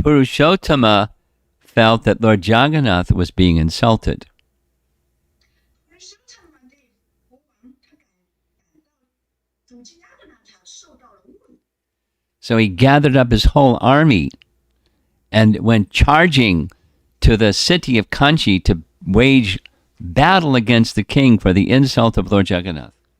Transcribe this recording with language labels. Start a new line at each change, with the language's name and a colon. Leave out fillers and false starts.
English: Purushottama felt that Lord Jagannath was being insulted.
Chinese: 普鲁舍特曼 Dave 国王他感到主加格纳他受到了侮辱，
English: So he gathered up his whole army and went charging to the city of Kanchi to wage battle against the king for the insult of Lord Jagannath.